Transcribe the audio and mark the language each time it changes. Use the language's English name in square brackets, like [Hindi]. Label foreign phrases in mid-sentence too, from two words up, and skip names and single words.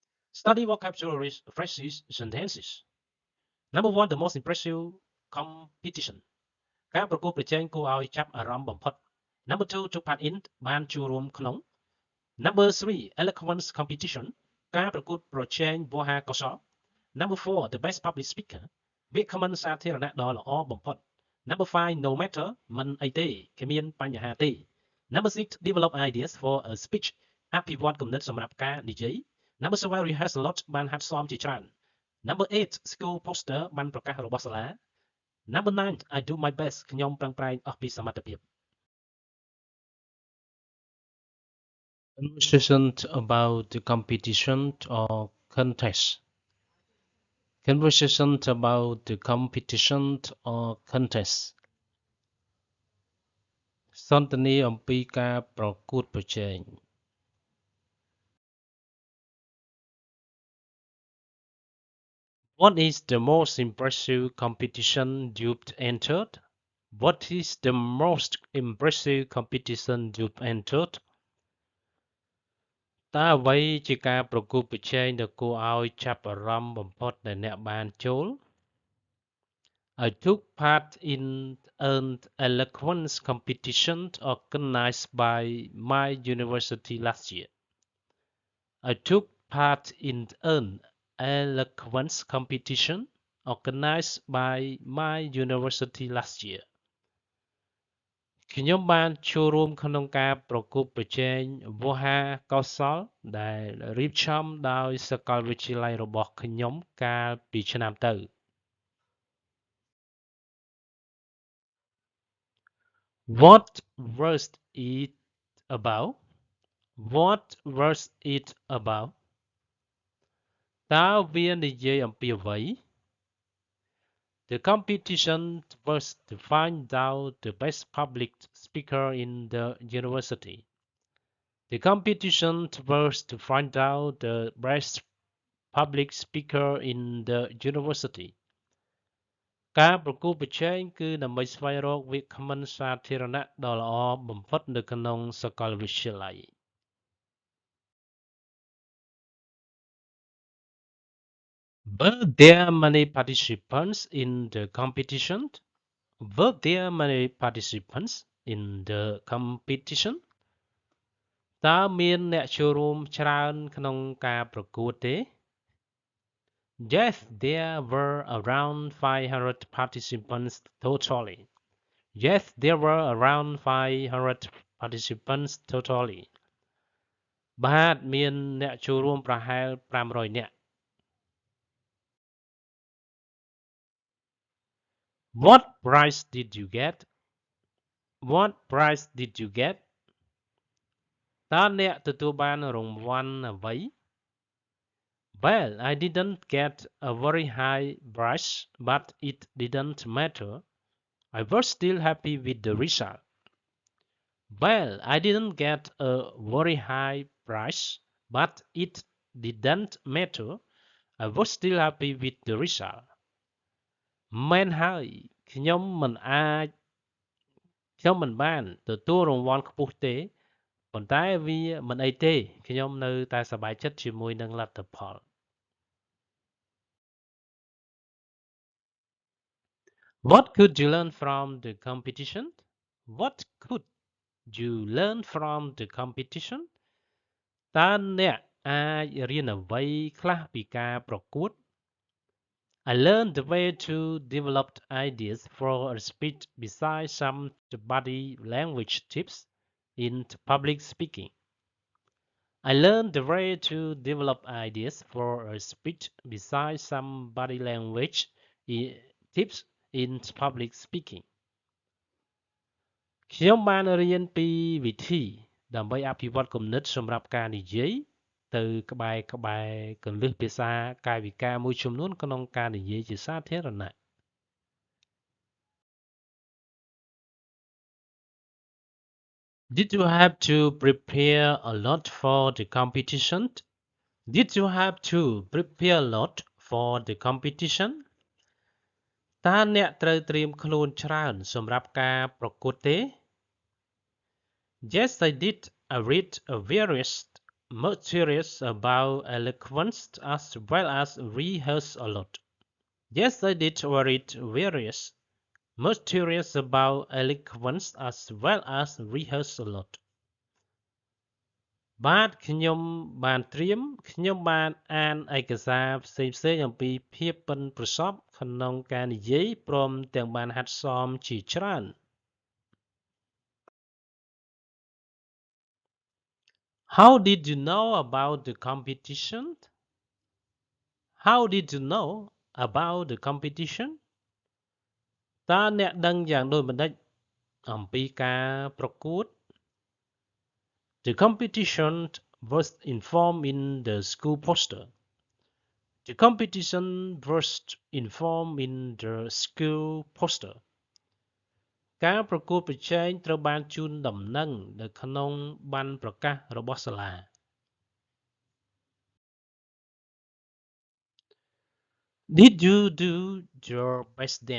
[English] Study vocabulary phrases sentences. Number one, the most impressive competition [Khmer] ការប្រកួតប្រជែងគួរឲ្យចាប់អារម្មណ៍បំផុត [English] Number two, to part in [Khmer] បានចូលរួមក្នុង [English] Number three, eloquence competition [Khmer] ការប្រកួតប្រជែងវោហារកុសល [English] Number four, the best public speaker [Khmer] វាគ្មិនសាធារណៈដ៏ល្អបំផុត [English] Number five, no matter [Khmer] មិនអីទេគ្មានបញ្ហាទេ [English] Number six, develop ideas for a speech [Khmer] អភិវឌ្ឍគំនិតសម្រាប់ការនិយាយ [English] Number seven, rehearse a lot [Khmer] បានហាត់សមជាច្រើន [English] Number eight, school poster [Khmer] ប័ណ្ណប្រកាសរបស់សាលា [English] Number nine, I do my best [Khmer] ខ្ញុំប្រឹងប្រែងអស់ពីសមត្ថភាព [English] Conversation about the competition or contest. Conversation about the competition or contest. [Khmer] សន្ទនាអំពីការប្រកួតប្រជែង [English] What is the most impressive competition you've entered? What is the most impressive competition you've entered? [Khmer] តើអ្វីជាការប្រកួតប្រជែងដែលគួរឲ្យចាប់អារម្មណ៍បំផុតដែលអ្នកបានចូល [English] I took part in an eloquence competition organized by my university last year. I took part in an eloquence competition organized by my university last year. [Khmer] ខ្ញុំបានចូលរួមក្នុងការប្រកួតប្រជែងវោហារកុសលដែលរៀបចំដោយសាកលវិទ្យាល័យរបស់ខ្ញុំកាលពីឆ្នាំទៅ [English] What was it about? What was it about? [Khmer] តើវានិយាយអំពីអ្វី [English] The competition was to find out the best public speaker in the university. The competition was to find out the best public speaker in the university. [Khmer] ការប្រកួតប្រជែងគឺដើម្បីស្វែងរកវាគ្មិនសាធារណៈដ៏ល្អបំផុតនៅក្នុងសាកលវិទ្យាល័យ [English] Were there many participants in the competition? Were there many participants in the competition? [Khmer] តើមានអ្នកចូលរួមច្រើនក្នុងការប្រកួតទេ [English] Yes, there were around 500 participants totally. Yes, there were around 500 participants totally. [Khmer] បាទមានអ្នកចូលរួមប្រហែល500នាក់ [English] What prize did you get? What prize did you get? [Khmer] តើអ្នកទទួលបានរង្វាន់អ្វី [English] Well, I didn't get a very high prize, but it didn't matter. I was still happy with the result. Well, I didn't get a very high prize, but it didn't matter. I was still happy with the result. [Khmer] មែនហើយខ្ញុំមិនបានទទួលរង្វាន់ខ្ពស់ទេប៉ុន្តែវាមិនអីទេខ្ញុំនៅតែសប្បាយចិត្តជាមួយនឹងលទ្ធផល [English] What could you learn from the competition? What could you learn from the competition? [Khmer] តើអ្នកអាចរៀនអ្វីខ្លះពីការប្រកួត [English] I learned the way to develop ideas for a speech besides some body language tips in public speaking. I learned the way to develop ideas for a speech besides some body language tips in public speaking. [Khmer] ខ្ញុំបានរៀនពីវិធីដើម្បីអភិវឌ្ឍគំនិតសម្រាប់ការនិយាយទៅក្បែរគន្លឹះភាសាកាយវិការមួយចំនួនក្នុងការនិយាយជាសាធារណៈ [English] Did you have to prepare a lot for the competition? Did you have to prepare a lot for the competition? [Khmer] តើអ្នកត្រូវត្រៀមខ្លួនច្រើនសម្រាប់ការប្រកួតទេ [English] Yes, I did. I read various most serious about eloquence as well as rehearse a lot. Yes, I did read various. Most serious about eloquence as well as rehearse a lot. [Khmer] បាទខ្ញុំបានត្រៀមខ្ញុំបានអានឯកសារផ្សេងៗអំពីភាពប៉ិនប្រសប់ក្នុងការនិយាយព្រមទាំងបានហាត់សមជាច្រើន [English] How did you know about the competition? How did you know about the competition? [Khmer] តើអ្នកដឹងយ៉ាងដូចម្តេចអំពីការប្រកួត [English] The competition was informed in the school poster. The competition was informed in the school poster. [Khmer] ការប្រកួតប្រជែងត្រូវបានជូនដំណឹងនៅក្នុងប័ណ្ណប្រកាសរបស់សាលា [English] Did you do your best then?